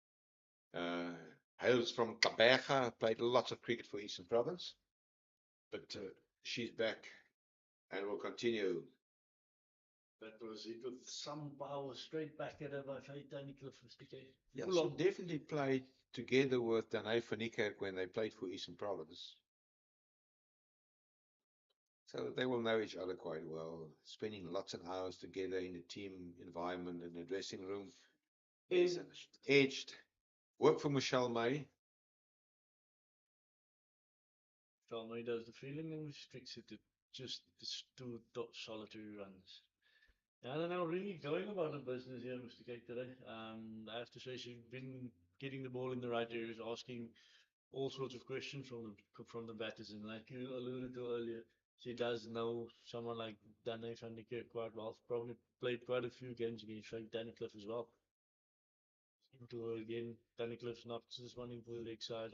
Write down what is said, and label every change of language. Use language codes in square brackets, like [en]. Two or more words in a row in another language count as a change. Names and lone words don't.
[en] Hails from Kaberga, played lots of cricket for Eastern Province. But she's back and will continue. That was it with some power straight back at her by Faith Cliff, Mr. K. Yeah, she definitely played together with Danae van die Kerk when they played for Eastern Province. So they will know each other quite well, spending lots of hours together in the team environment, in the dressing room. Edged. Work for Michelle May. Michelle May does the feeling and restricts it to just two solitary runs. I don't know, really going about the business here, Mr. Cake, today. I have to say she's been getting the ball in the right areas, asking all sorts of questions from the batters. And like you alluded to earlier, she does know someone like Danae van die Kerk quite well. Probably played quite a few games against Frank Cliff as well. Into again, Cliff knocks this one into the leg side.